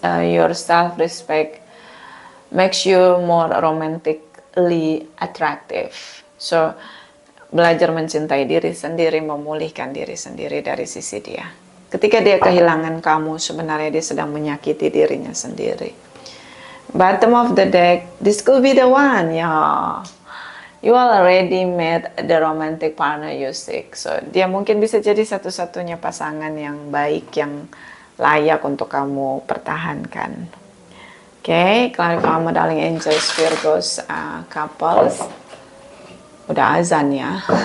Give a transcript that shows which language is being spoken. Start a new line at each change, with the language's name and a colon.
English: Your self-respect makes you more romantically attractive.
Indonesian: So, belajar mencintai diri sendiri, memulihkan diri sendiri dari sisi dia. Ketika dia kehilangan kamu, sebenarnya dia sedang menyakiti dirinya sendiri.
English: Bottom of the deck, this could be the one, yeah. You already met the romantic partner you seek.
Indonesian: So, dia mungkin bisa jadi satu-satunya pasangan yang baik, yang layak untuk kamu pertahankan.
English: Oke, clarify my darling angels, Virgos couples.
Indonesian: Udah azan ya.